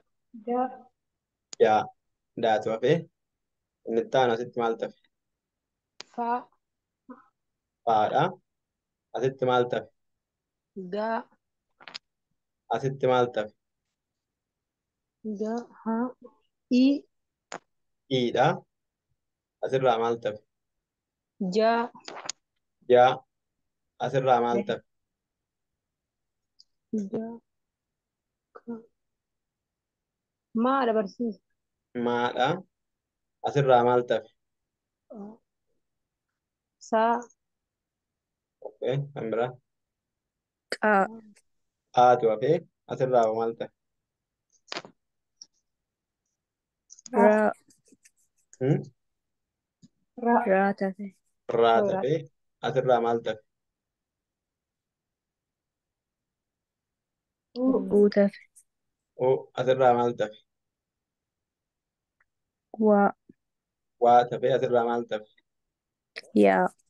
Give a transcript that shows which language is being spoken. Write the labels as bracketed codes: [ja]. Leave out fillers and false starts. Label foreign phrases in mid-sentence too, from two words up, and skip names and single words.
[om] Ja. Yaa daatu hafe inni itti aanu asitti maaltu hafe? Fa. Faadha. Asitti maaltu hafe? Ga. Asitti maaltu hafe? Ga. Ha. I. Iidha. Asirraa maaltu hafe? Ja. Yaa. Asirraa maaltu hafe? Ja. Ka. Maadha barsiisa. Maadha. Asirraa maaltu hafe? Sa. Okay. Kan biraa. Qa. Aatu hafe asirraa maaltu hafe? Ra. Ra. Hmm? Ra. Ra taate. Raatu Ra. hafe asirraa maaltu hafe? U. U taate. Oo asirraa maaltu hafe? Wa. Waa hafe asirraa maaltu hafe? Ya.